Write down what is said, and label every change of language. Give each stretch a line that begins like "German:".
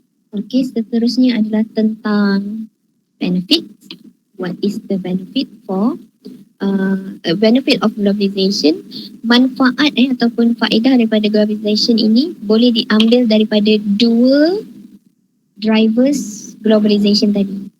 Malay: Okey, seterusnya adalah tentang benefit.
English: What is the benefit for benefit of globalization?
Malay: Manfaat ataupun faedah daripada globalization ini boleh diambil daripada dua drivers globalization tadi.